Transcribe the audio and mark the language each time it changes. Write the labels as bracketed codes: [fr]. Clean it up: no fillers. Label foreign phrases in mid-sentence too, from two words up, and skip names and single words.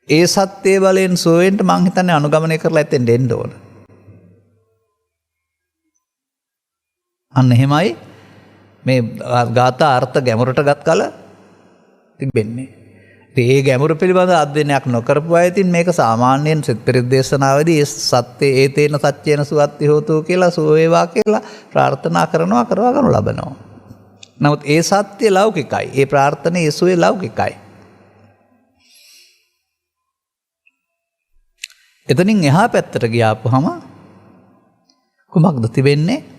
[si] ඒ සත්‍යය බලයෙන් සුවවෙන්න මං හිතන්නේ අනුගමනය කරලා ඇත්තෙන් දෙන්න ඕන. අන්න එහෙමයි මේ ගාථා අර්ථ ගැඹුරට ගත් කල තිබෙන්නේ. ඒ ගැඹුරු පිළිබඳ අධ්‍යයනයක් නොකරපු අය ඉතින් මේක සාමාන්‍යයෙන් සෙත් පිරිත් දේශනාවේදී ඒ සත්‍ය [pi] ඒ තේන සත්‍යේන සුවත්ති හෝතු [si] කියලා සුව වේවා කියලා ප්‍රාර්ථනා කරනවා කරවා ගන්න ලබනවා. නමුත් ඒ සත්‍ය ලෞකිකයි. ඒ ප්‍රාර්ථනාවේ ඒ සුවේ ලෞකිකයි. එතනින් එහා පැත්තට ගියාපුවම කුමක්ද තිබෙන්නේ?